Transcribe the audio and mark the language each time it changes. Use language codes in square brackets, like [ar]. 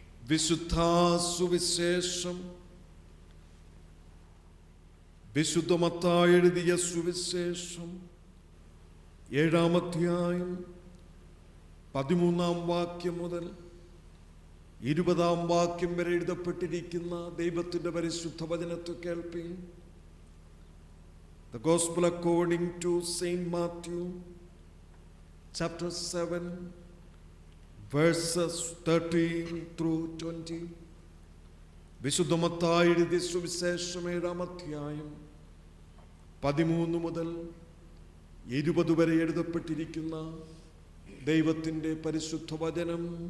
[ml] വിശുദ്ധ സുവിശേഷം വിശുദ്ധ മത്തായി എഴുതിയ സുവിശേഷം 7-ാം അധ്യായം 13-ാം വാക്യം മുതൽ 20-ാം വാക്യം വരെ എഴുതപ്പെട്ടിരിക്കുന്ന ദൈവത്തിൻ്റെ പരിശുദ്ധ വചനത്തെ കേൾപ്പീൻ. [en] The Gospel according to Saint Matthew, chapter 7, verses 13 through 20. [ml] വിശുദ്ധ മത്തായി എഴുതിയ സുവിശേഷം 7-ാം അധ്യായം 13 മുതൽ 20 വരെ എഴുതപ്പെട്ടിരിക്കുന്ന ദൈവത്തിൻ്റെ പരിശുദ്ധ വചനം.